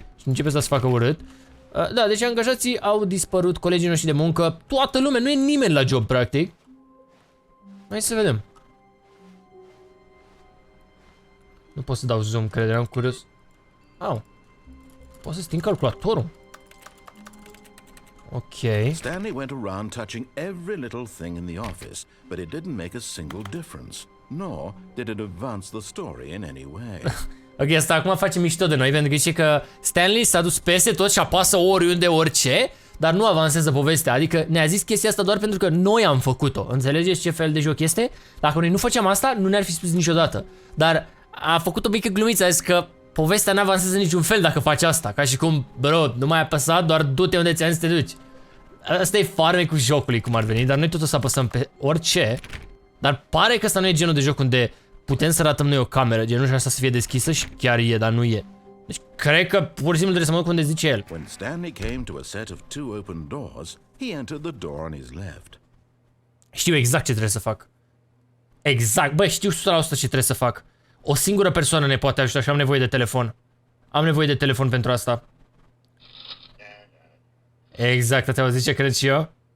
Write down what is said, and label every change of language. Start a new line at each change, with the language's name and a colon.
Romanian: Și începe să se facă urât. Da, deci angajații au dispărut, colegii noștri de muncă, toată lumea, nu e nimeni la job, practic. Hai să vedem. Nu pot să dau zoom, cred, eram curios. Au. Pot să sting calculatorul. Ok.
English: Stanley went around touching every little thing in the office, but it didn't make a single difference, nor did it advance the story in any way.
Romanian: Ok, asta acum face mișto de noi, pentru că zice că Stanley s-a dus peste tot și apasă oriunde, orice, dar nu avansează povestea. Adică ne-a zis chestia asta doar pentru că noi am făcut-o. Înțelegeți ce fel de joc este? Dacă noi nu făceam asta, nu ne-ar fi spus niciodată. Dar a făcut o mică glumiță, a zis că povestea n-avansează niciun fel dacă faci asta. Ca și cum, bro, nu mai ai apăsat, doar du-te unde ți-am zis să te duci. Asta e farmecul jocului, cum ar veni, dar noi tot o să apăsăm pe orice. Dar pare că ăsta nu e genul de joc unde putem să ratăm noi o cameră, genul și asta să fie deschisă și chiar e, dar nu e. Deci cred că pur și simplu trebuie să mă duc unde zice el.
English: When Stanley came to a set of 2 open doors, he entered the door on his left.
Romanian: Știu exact ce trebuie să fac. Exact, băi, știu 100% ce trebuie să fac. O singură persoană ne poate ajuta și am nevoie de telefon. Am nevoie de telefon pentru asta. Exact, te-au zis ce cred și eu.